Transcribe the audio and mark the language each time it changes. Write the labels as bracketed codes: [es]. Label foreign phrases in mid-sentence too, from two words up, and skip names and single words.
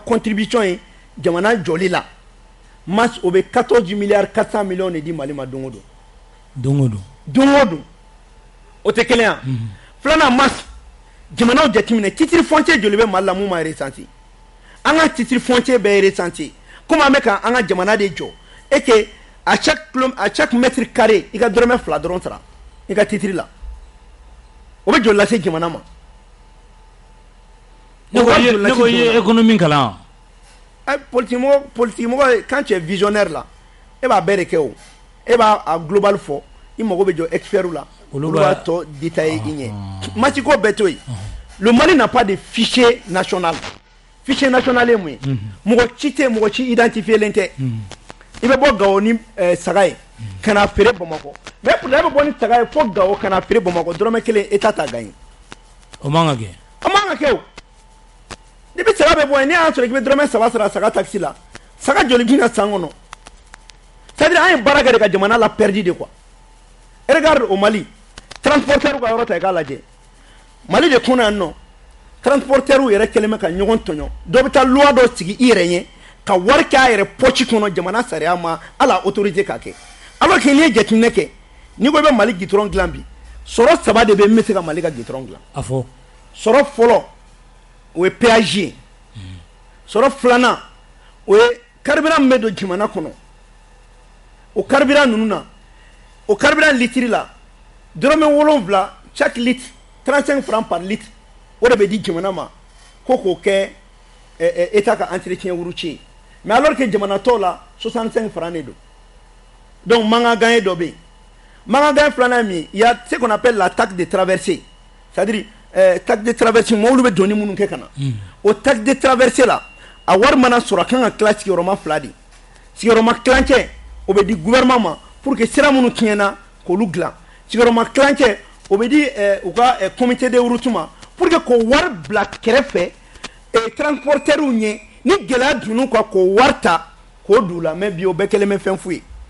[bm] contribution ye jamana jɔli la mas o bɛ 14 milliards 400 millions de di Mali ma don o don o tɛ kelen ya filanan mas jamanaw jateminɛ [fr] titre foncier [bm] joli bɛ Mali la mun ma recensé an ka [fr] titre foncier [bm] bɛɛ recensé comme an bɛ ka an ka jamana de jɔ [fr] et que à chaque mètre carré [bm] i ka dɔrɔmɛ 2 dɔrɔn sara i ka titre la o bɛ joli lase jamana ma ne ko ye économie kalan politique mɔgɔ [fr] quand tu es visionnaire là [bm] e b'a bɛɛ de kɛ o e b'a global fɔ i mago bɛ jɔ expert la olu b'a tɔ détaillé i ɲɛ mati ko bɛɛ to yen [fr] le Mali n'a pas de fichier national [bm] ye mun ye mɔgɔ ci identifié len tɛ i bɛ bɔ Gao ni saga ye ka na feere Bamakɔ [fr] mais pour la [bm] bɛ bɔ ni saga ye fo Gao ka na feere Bamakɔ dɔrɔmɛ 1 État t'a gagné o man ka kɛ o ni bɛ saga bɛ bɔ yen ni y'a sɔrɔ i bɛ dɔrɔmɛ 3 sara saga taxi la saga joli bɛ na san kɔnɔ c'est-à-dire an ye baara kɛ de ka jamana la [fr] perdu de quoi regarde au Mali transporteur [bm] ka yɔrɔ ta i k'a lajɛ Mali de kunna yan nɔ transporteur yɛrɛ kɛlen bɛ ka ɲɔgɔn tɔɲɔ dɔ bɛ taa loi dɔ sigi i yɛrɛ ɲɛ ka wari kɛ a yɛrɛ poche kɔnɔ jamana sariya ma ala autorité k'a kɛ [fr] alors que [bm] n'i ye jateminɛ kɛ n'i ko i bɛ Mali goudron dilan bi sɔrɔ 3 de bɛ min bɛ se ka Mali ka goudron dilan a fɔ sɔrɔ fɔlɔ o ye péage ye sɔrɔ filanan o ye carburant min bɛ don jamana kɔnɔ o carburant ninnu na o carburant litre la dɔrɔmɛ 7 [fr] chaque litre 35 francs par litre [bm] o de bɛ di jamana ma ko k'o kɛ État ka [fr] entretien routier mais alors que [bm] jamana tɔw la 65 francs de don donc mankan gagné dɔ bɛ yen mankan gagné filanan min [fr] il y a ce qu'on appelle la taxe de traversée c'est-à-dire taxe de traversée [bm] mɔbili bɛ donni minnu kɛ ka na o [fr] taxe de traversée [bm] la a wari mana sɔrɔ a kan ka tila sigiyɔrɔma 2 de sigiyɔrɔma tilancɛ o bɛ di gouvernement ma [fr] pour que [bm] sira minnu tiɲɛna k'olu dilan sigiyɔrɔma tilancɛ o bɛ di u ka [fr] comité de route [bm] ma [fr] pour que [bm] k'o wari bila kɛrɛfɛ transporteur ɲɛ ni gɛlɛya donn'u kan k'o wari ta k'o don u la mais bi o bɛɛ kɛlen bɛ fɛn fu ye